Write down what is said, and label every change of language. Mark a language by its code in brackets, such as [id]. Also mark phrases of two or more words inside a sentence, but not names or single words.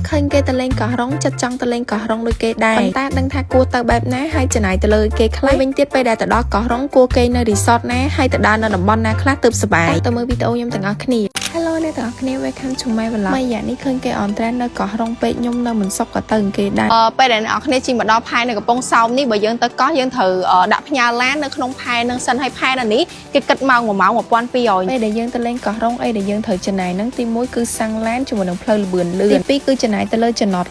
[km] ឃើញគេទៅលេងកោះរ៉ុងចិត្តចង់ទៅលេងកោះរ៉ុងដូចគេដែរប៉ុន្តែដឹងថាគួរទៅបែបណាហើយចំណាយទៅលើគេខ្លះវិញទៀតពេលដែលទៅដល់កោះរ៉ុងគួរគេនៅ resort ណាហើយទៅដល់នៅតំបន់ណាខ្លះទើបសប្បាយទៅមើលវីដេអូខ្ញុំទាំងអស់គ្នា Hello អ្នកទាំងអស់គ្នា [en] welcome to my vlog [km] មួយយ៉ាងនេះឃើញគេអនត្រេននៅកោះរ៉ុងពេកខ្ញុំនៅមិនសុខក៏ទៅគេដែរពេលដែលអ្នក គ្នាជិះមកដល់ផែនៅកំពង់សោមនេះបើយើងទៅកោះយើងត្រូវដាក់ផ្ញើឡាននៅក្នុងផែនឹងសិនហើយផែនៅនេះគេគិតម៉ោង1ម៉ោង1200ពេលដែលយើងទៅលេងកោះរ៉ុងអីដែលយើងត្រូវចំណាយនឹងទី1គឺសាំងឡានជាមួយនឹងផ្លូវលបឿនលឿនទី2គឺចំណាយទៅលើចំណត